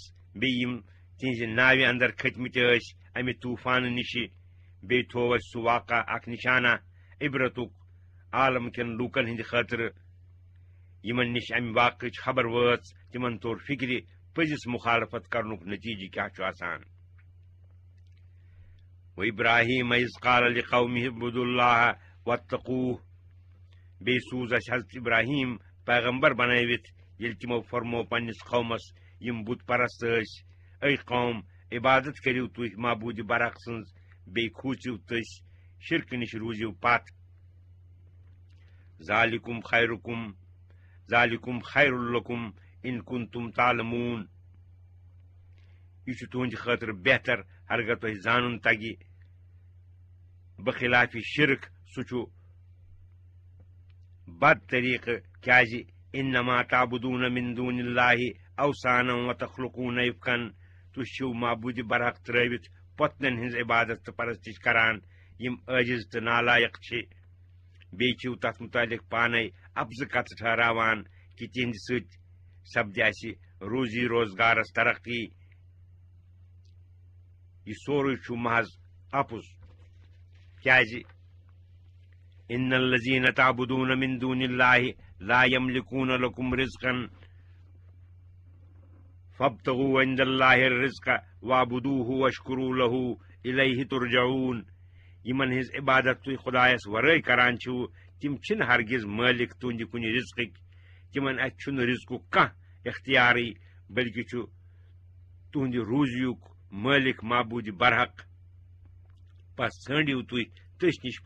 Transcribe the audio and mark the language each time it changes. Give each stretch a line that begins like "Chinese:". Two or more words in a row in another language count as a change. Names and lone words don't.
Kashmiri: بیٚیہِ یِم تِہنٛزِ ناوِ اندر کھٔتمٕتۍ ٲسۍ امہِ طوٗفانہٕ نِشہِ بیٚیہِ تھوو اسہِ سُہ واقعہ اکھ نشانہ عبرتُک عالم کٮ۪ن لوٗکن ہٕنٛدِ خٲطرٕ یِمن نِش امہِ واقعٕچ خبر وٲژ تِمن توٚر فِکرِ پٔزِس مُخالفت کرنُک نتیٖجہٕ کیٛاہ چھُ آسان
Arabic: وإبراہیم إذ قال لقومه اعبدوا الله واتقوه
Kashmiri: بیٚیہِ سوٗز اسہِ حضرت ابراہیم پیغمبر بنٲوِتھ ییٚلہِ تِمو فرمو پننِس قومس یِم بُت پرست ٲسۍ اے قوم عبادت کٔرِو تُہۍ معبوٗدِ برحق سٕنٛز بیٚیہِ کھوٗژِو تٔسۍ شرکہٕ نِش روٗزِو پتھ
Arabic: ذالکم خیر لکم ان کنتم تعلمون
Kashmiri: یہِ چھُ تُہنٛدِ خٲطرٕ بہتر ہرگاہ تۄہہِ زانُن تگہِ بخلافِ شرک سُہ چھُ بد طریٖقہٕ کیٛازِ
Arabic: انما تعبدون من دون اللہ اوثانا وتخلقون افکا
Kashmiri: تُہۍ چھِو معبوٗدِ برحق ترٲوِتھ پۄتنن ہٕنٛز عبادت تہٕ پرستش کران یِم عٲجِز تہٕ نالایق چھِ بیٚیہِ چھِو تتھ مُتعلق پانے افزٕ کتھٕ ٹھہراوان کہِ تِہنٛدِ سۭتۍ سپدِ اسہِ روزی روزگارس ترقی یہ سورُے چھُ محض اپُز کیازِ
Arabic: ان الذین تعبدون من دون اللہ لا یملکون لکم رزقا فابتغوا عند اللہ الرزق واعبدوہ واشکروا لہ الیہ ترجعون
Kashmiri: یمن ہز عبادت تُہۍ خدایس ورٲے کران چھِو تِم چھِنہٕ ہرگز مٲلک تُہنٛدِ کُنہِ رزقٕکۍ تِمن اتھِ چھُنہٕ رزقُک کانٛہہ اختیارٕے بلکہِ چھُ تُہنٛدِ روزیُک مٲلک معبوٗدِ برحق پس ژھٲنٛڈِو تُہۍ تٔسۍ نِش